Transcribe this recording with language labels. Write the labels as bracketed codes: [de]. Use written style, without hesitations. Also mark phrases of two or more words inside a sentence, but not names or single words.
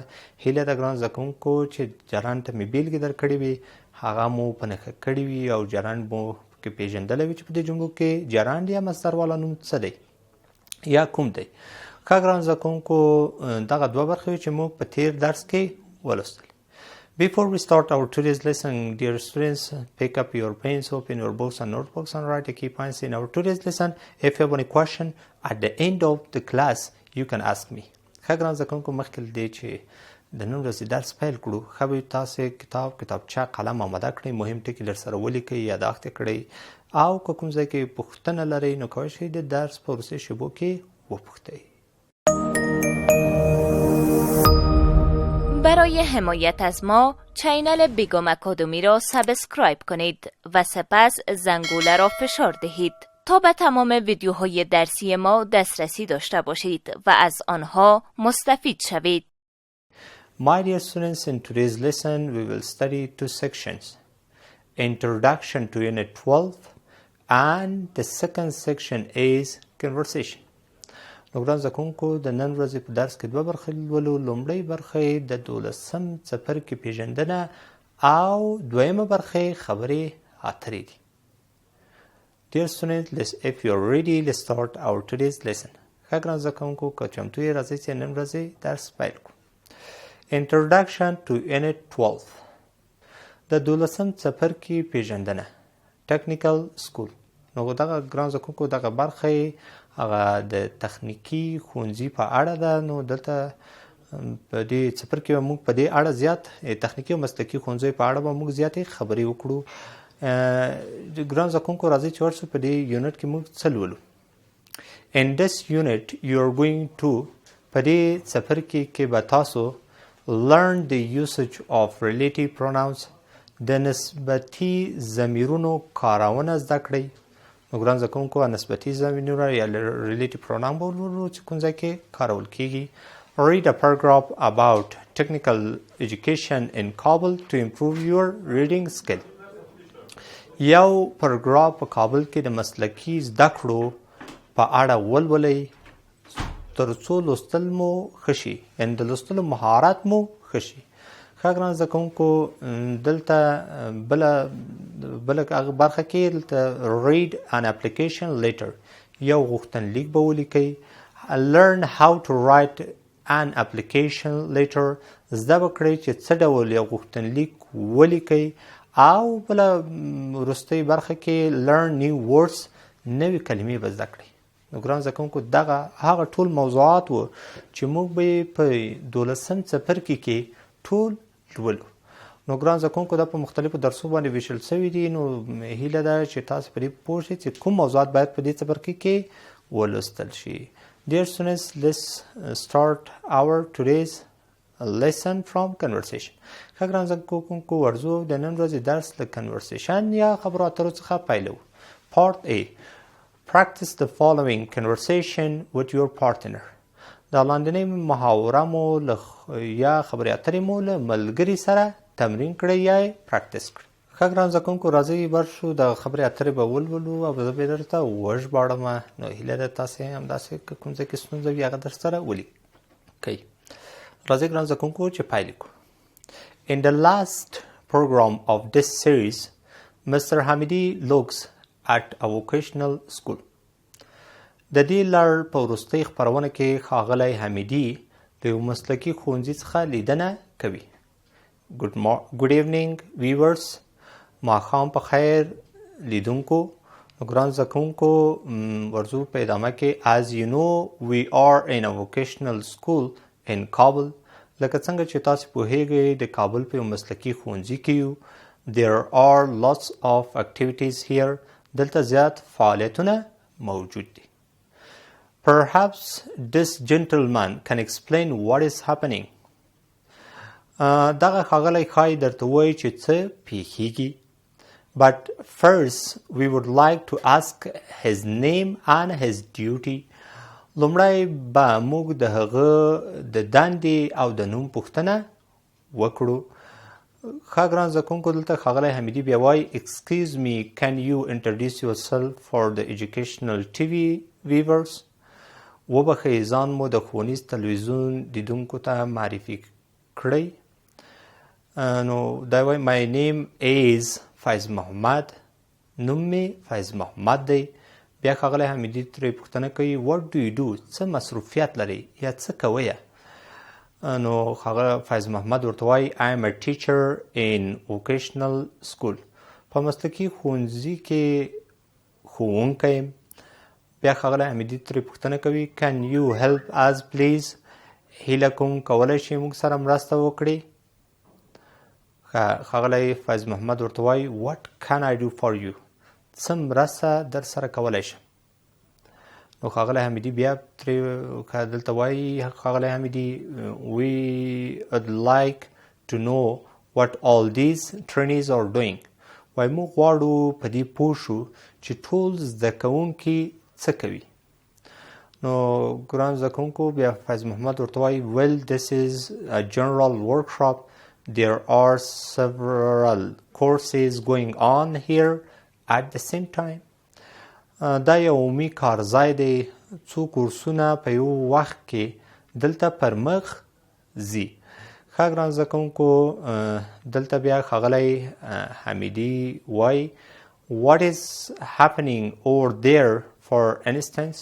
[ps] هیله ده ګران زده کوونکو چې جرانډ ته مې بیلګې درکړې وي، هغه مو په نښه کړي وي او جرانډ مو پکې پېژندلی وي چې په دې جملو کې جرانډ یا مصدر والا نوم څه دی یا کوم دی. ښه ګران زده کوونکو دغه دوه برخې وي چې موږ په تېر درس کې ولوستل. [en] Before we start our today's lesson, dear students, pick up your pens, open your books and notebooks and write the key points in our today's lesson. If you have any question at the end of the class, you can ask me. [ps] ښه ګران زده کوونکو مخکې له دې چې د نن ورځې درس پیل کړو ښه به تاسې کتابچه قلم آماده کړئ، مهم ټکي درسره ولیکئ، یاداښت یې کړئ او که کوم ځای کې پوښتنه لرئ نو کولی شئ د درس په وروستیو شیبو کې وپوښتئ. [fa] برای حمایت از ما چینل بیگم اکادمی را سابسکرایب کنید و سپس زنگوله را فشار دهید تا به تمام ویدیوهای درسی ما دسترسی داشته باشید و از آنها مستفید شوید. [en] My dear students, in today's lesson we will study two sections, Introduction to Unit 12 and the second section is Conversation. [ps] نو ګران زده کوونکو د نن ورځې په درس کې دوه برخې لولو. لومړۍ برخه یې د دولسم څپرکي پېژندنه او دویمه برخه یې خبرې اترې دي. [en] Dear students, if you are ready, let's start our today's lesson. [ps] ښه ګران زده کوونکو که چمتو یې راځئ چې نن ورځې درس پیل کړو. [en] Introduction to Unit 12 [ps] د دولسم څپرکي پېژندنه [en] Technical School. [ps] نو دغه ګران زده کوونکو دغه برخه یې هغه د تخنیکي ښوونځي په اړه ده. نو دلته په دې څپرکي به موږ په دې اړه زیات تخنیکي او مسلکي ښوونځیو په اړه به موږ زیاتې خبرې وکړو. ګران زده کوونکو راځئ چې ورسو په دې یونټ کې موږ څه لولو. [en] In this unit you are going to [ps] په دې څپرکي کې به تاسو [en] learn the usage of relative pronouns [ps] د نسبتي ضمیرونو کارونه زده کړئ. نو ګران زده کوونکو نسبتي ضمیرونه یا [en] relative pronoun [ps] به ولولو چې کوم ځای کې کارول کیږي. [en] Read a paragraph about technical education in Kabul to improve your reading skill. [ps] یو پاراګراف په کابل کې د مسلکي زده کړو په اړه ولولئ تر څو لوستل مو ښه شي، یعنې د لوستلو مهارت مو ښه شي. ښه ګران زده کوونکو دلته بله برخه کې دلته [en] read an application letter [ps] یو غوښتنلیک به ولیکئ. [en] learn how to write an application letter [ps] زده به کړئ چې څه ډول یو غوښتنلیک ولیکئ. او بله وروستۍ برخه کې [en] learn new words [ps] نوې کلمې به زده کړئ. نو ګران زده کوونکو دغه هغه ټول موضوعات وو چې موږ به یې په دولسم څپرکي کې ټول لولو. نو ګران زده کوونکو دا په مختلفو درسو باندې ویشل شوي دي. نو هیله ده چې تاسو په دې پوه شئ چې کوم موضوعات باید په دې څپرکي کې ولوستل شي. [en] Dear students, let's start our today's lesson from conversation. [ps] ښه ګران زده کوونکو ورځو د نن ورځې درس له conversation یا خبرو اترو څخه پیلوو. [en] Part A. Practice the following conversation with your partner. [ps] دا لاندنۍ محاوره مو یا خبرې اترې مو له ملګري سره تمرین کړئ یا یې پراکټس کړئ. ښه ګران زده کوونکو راځئ برشو د خبرې اترې به ولولو او زه به درته وژباړم. نو هیله ده تاسې همداسې که کوم ځای کې ستونزه وي هغه درسره ولیکئ. راځئ ګران زده کوونکو چې پیل کړو. [en] In the last program of this series, Mr. Hamidi looks at a vocational school. [ps] د دې لړ په وروستۍ خپرونه کې ښاغلی حمیدي د یو مسلکي ښوونځي څخه لیدنه کوي. [en] Good evening viewers. [ps] ماښام په خیر لیدونکو. ګران زده کوونکو ورځو په ادامه کې [en] as you know we are in a vocational school in Kabul. [ps] لکه څنګه چې تاسو پوهیږئ د کابل په یو مسلکي ښوونځي کې یو. [en] There are lots of activities here. [ps] دلته زیات فعالیتونه موجود دي. [en] Perhaps this gentleman can explain what is happening. [ps] دغه ښاغلی ښایي درته ووایي چې څه پیښیږي. [en] But first we would like to ask his name and his duty. [ps] لومړی به موږ د هغه د دندې او د نوم پوښتنه وکړو. ښه ګران زده کوونکو دلته ښاغلی حمیدي بیا وایي [en] Excuse me, can you introduce yourself for the educational TV viewers? [ps] وبښئ ځان مو د ښوونیز تلویزیون لیدونکو ته معرفي کړئ. نو دا وایي [en] My name is فیض محمد. [ps] نوم مې فیض محمد دی. بیا ښاغلی حمیدي ترې پوښتنه کوي [en] What do you do? [ps] څه مصروفیت لرئ یا څه کوئ؟ نو ښاغلی فیض محمد ورته وایي [en] I am a teacher in vocational school. [ps] په مسلکي ښوونځي کې ښوونکی یم. بیا ښاغلی حمیدي ترې پوښتنه کوي [en] Can you help us please? [ps] هیله کوم کولی شئ موږ سره مرسته وکړئ؟ ښاغلی فیض محمد ورته وایي [en] What can I do for you? [ps] څه مرسته در سره کولی شم؟ نو ښاغلی حمیدي بیا ترې دلته وایي ښاغلی حمیدي [en] We would like to know what all these trainees are doing. [ps] وایي موږ غواړو په دې پوه شو چې ټول زده کوونکي څه کوي. نو ګران زده کوونکو بیا فیض محمد ورته وایي [en] Well, this is a general workshop. There are several courses going on here at the same time. [ps] دا یو عمومي کارځای دی. څو کورسونه په یو وخت کې دلته پر مخ ځي. ښه ګران زده کوونکو دلته بیا ښاغلی حمیدي وایي [en] What is happening over there for instance?